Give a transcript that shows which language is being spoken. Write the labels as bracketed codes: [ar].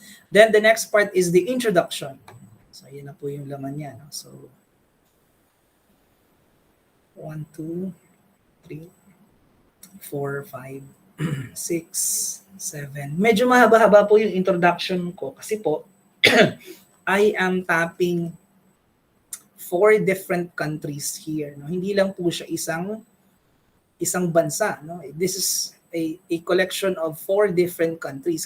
[en] Then, the next part is the introduction. [tl] So, yun na po yung laman niya. [en] No? So, 1, 2, 3, 4, 5, 6, 7. [tl] Medyo mahaba-haba po yung introduction ko kasi po [en] I am tapping 4 different countries here. [tl] No? Hindi lang po siya isang bansa. No? [en] This is a collection of 4 different countries.